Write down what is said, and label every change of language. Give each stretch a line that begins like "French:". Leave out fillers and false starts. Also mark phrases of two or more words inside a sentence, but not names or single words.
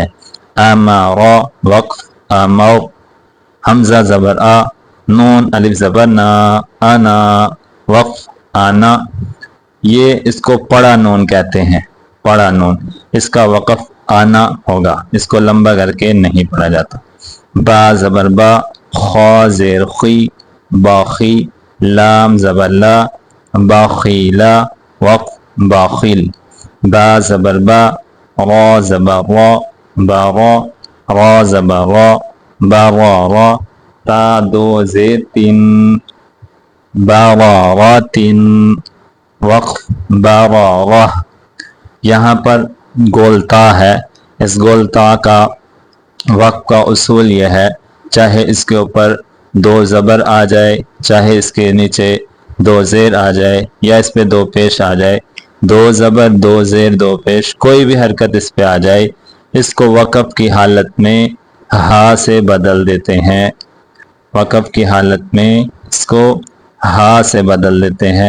Urdu: آمارا، وقف آمر۔ حمزہ زبر آ، نون الف زبر نا، انا، وقف آنا، یہ اس کو پڑا نون کہتے ہیں، پڑا نون، اس کا وقف آنا ہوگا، اس کو لمبا کر کے نہیں پڑھا جاتا۔ با زبر با، خا زیر خی، باخی، لام زبر لا، باخیلا، وقف باخل۔ با زبر با، را زبر را، بارا، را زبر را، بارارا، تا دو زیر تین، باراراتن، وقف بارارہ۔ یہاں پر گولتا ہے، اس گولتا کا وقف کا اصول یہ ہے، چاہے اس کے اوپر دو زبر آ جائے، چاہے اس کے نیچے دو زیر آ جائے، یا اس پہ دو پیش آ جائے، دو زبر دو زیر دو پیش کوئی بھی حرکت اس پہ آ جائے، اس کو وقف کی حالت میں ہا سے بدل دیتے ہیں، وقف کی حالت میں اس کو ہا سے بدل دیتے ہیں۔